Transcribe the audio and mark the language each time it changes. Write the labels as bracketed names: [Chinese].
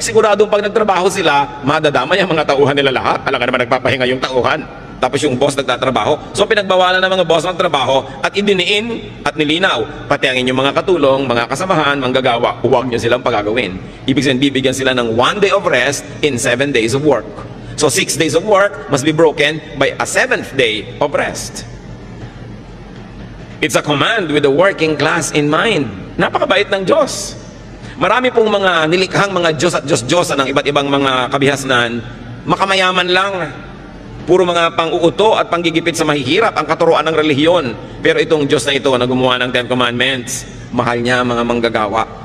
[Filipino] Siguradong pag nagtrabaho sila, madadamay ang mga tauhan nila lahat. Alam ka naman nagpapahinga yung tauhan. Tapos yung boss nagtatrabaho. So pinagbawalan ng mga boss ng trabaho at idiniin at nilinaw. Pati ang inyong mga katulong, mga kasamahan, manggagawa, huwag nyo silang pagagawin. Ibig sabihin, bibigyan sila ng [English] 1 day of rest in 7 days of work. So 6 days of work must be broken by a 7th day of rest. It's a command with the working class in mind. [Filipino] Napakabait ng Diyos. Marami pong mga nilikhang mga Diyos at Diyos-Diyosan ng iba't ibang mga kabihasnan, makamayaman lang. Puro mga pang-uuto at panggigipit sa mahihirap ang katuruan ng relihiyon. Pero itong Diyos na ito na gumawa ng 10 Commandments, mahal niya mga manggagawa.